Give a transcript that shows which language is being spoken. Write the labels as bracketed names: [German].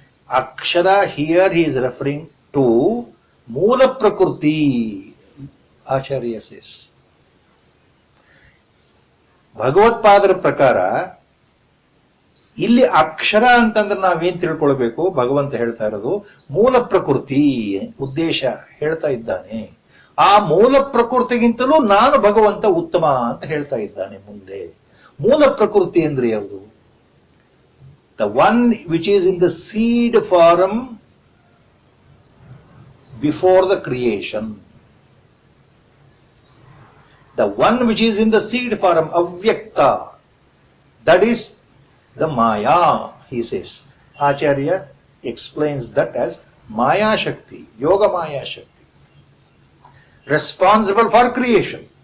[English] Akshara here he is referring to Moola Prakriti, Acharya says. [Kannada] ಭಗವತ್ಪಾದರ ಪ್ರಕಾರ ಇಲ್ಲಿ ಅಕ್ಷರ ಅಂತಂದ್ರೆ ನಾವೇನ್ ತಿಳ್ಕೊಳ್ಬೇಕು? ಭಗವಂತ ಹೇಳ್ತಾ ಇರೋದು ಮೂಲ ಪ್ರಕೃತಿ ಉದ್ದೇಶ ಹೇಳ್ತಾ ಇದ್ದಾನೆ. ಆ ಮೂಲ ಪ್ರಕೃತಿಗಿಂತಲೂ ನಾನು ಭಗವಂತ ಉತ್ತಮ ಅಂತ ಹೇಳ್ತಾ ಇದ್ದಾನೆ ಮುಂದೆ. ಮೂಲ ಪ್ರಕೃತಿ ಅಂದ್ರೆ ಯಾವುದು? [English] The one which is in the seed form before the creation. The one which is in the seed form, avyakta, that is the Maya, he says. Acharya explains that as Maya Shakti, Yoga Maya Shakti, responsible for creation.